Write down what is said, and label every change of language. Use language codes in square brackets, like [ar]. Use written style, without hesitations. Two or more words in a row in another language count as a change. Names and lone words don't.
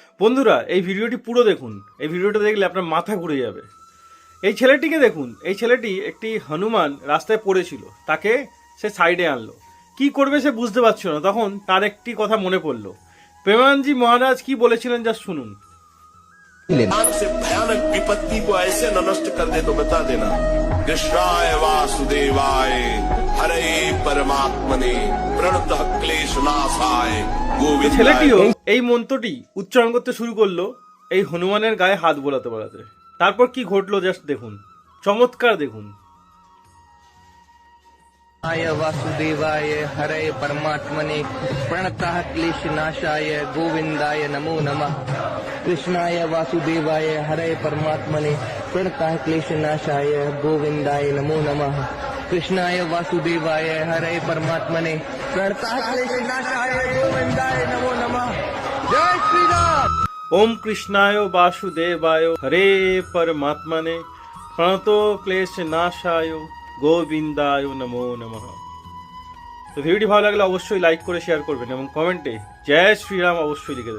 [bn] বন্ধুরা এই ভিডিওটি পুরো দেখুন। এই ভিডিওটা দেখলে আপনার মাথা ঘুরে যাবে। এই ছেলেটিকে দেখুন। এই ছেলেটি একটি হনুমান রাস্তায় পড়েছিল, তাকে সে সাইডে আনলো। কি করবে সে বুঝতে পারছিল না, তখন তার একটি কথা মনে পড়লো। প্রেমানন্দজি মহারাজ কি বলেছিলেন যা শুনুন। [hi] भयान से भयानक विपत्ति को ऐसे न नष्ट कर दे तो बता देना। [sa] कृष्णाय वासुदेवाय हरे परमात्मने प्रणतः क्लेश नाशाय गोविंदाय। [bn] ছেলেটিও এই মন্ত্রটি উচ্চারণ করতে শুরু করলো এই হনুমানের গায়ে হাত বোলাতে বোলাতে। তারপর কি ঘটলো জাস্ট দেখুন, চমৎকার দেখুন। [sa] वासुदेवाय हरे परमात्मने प्रणतः क्लेश नाशाय गोविंदाय नमो नमः। कृष्णाय वासुदेवाय हरे परमात्मने प्रणतः क्लेश नाशाय गोविंदाय नमो नमः। कृष्णाय वासुदेवाय हरे परमात्मने प्रणतः क्लेश नाशाय गोविंदाय नमो नमः। [hi] जय श्री राम। [sa] ओम कृष्णाय वासुदेवाय हरे परमात्मने प्रणतो क्लेश नाशाय গোবিন্দায় নমো নমঃ। [bn] তো ভিডিওটি ভালো লাগলে অবশ্যই লাইক করে শেয়ার করবেন এবং কমেন্টে জয় শ্রীরাম অবশ্যই লিখে দেবেন।